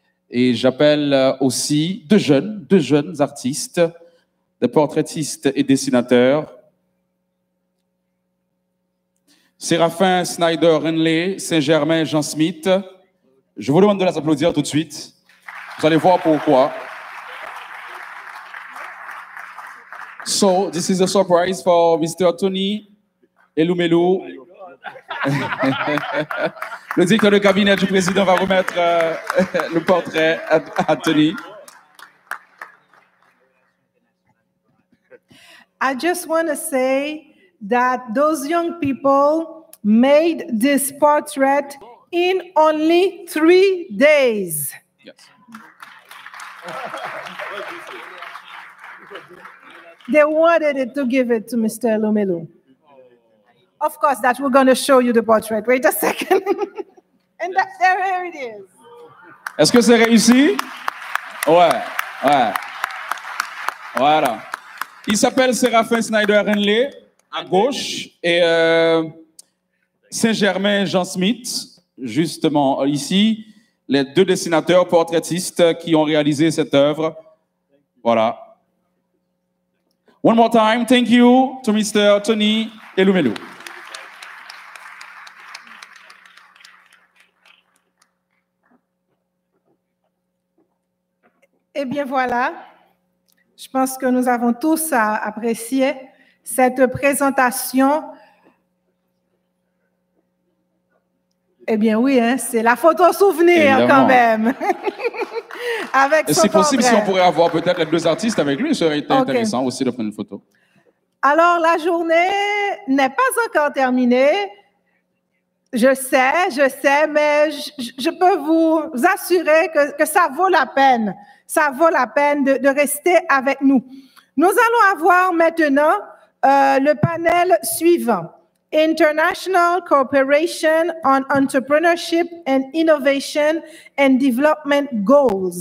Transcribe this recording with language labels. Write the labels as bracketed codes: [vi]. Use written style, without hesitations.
[fr] Et j'appelle aussi deux jeunes artistes, des portraitistes et dessinateurs. Séraphin Snyder Renley, Saint-Germain Jean Smith. Je vous demande de les applaudir tout de suite. Vous allez voir pourquoi. [en] So, this is a surprise for Mr. Tony Elumelu. [fr] Le directeur de cabinet du président va remettre le portrait à Tony. [en] I just want to say that those young people made this portrait in only 3 days. Yes. They wanted to give it to Mr. Lumelu. Of course, that we're going to show you the portrait. Wait a second. And there it is. [fr] Est-ce que c'est réussi? Ouais. Voilà. Il s'appelle Séraphin Snyder-Henley, à gauche, et Saint-Germain Jean Smith, justement ici, les deux dessinateurs portraitistes qui ont réalisé cette œuvre. Voilà. [en] One more time, thank you to Mr. Tony Elumelu. [fr] Eh bien voilà, je pense que nous avons tous apprécié cette présentation. Eh bien oui, hein, c'est la photo souvenir. Évidemment. Quand même. Avec son c'est possible Si on pourrait avoir peut-être les deux artistes avec lui, ça aurait été intéressant aussi de prendre une photo. Alors la journée n'est pas encore terminée. Je sais, mais je peux vous assurer que ça vaut la peine. Ça vaut la peine de rester avec nous. Nous allons avoir maintenant le panel suivant. [en] International Cooperation on Entrepreneurship and Innovation and Development Goals.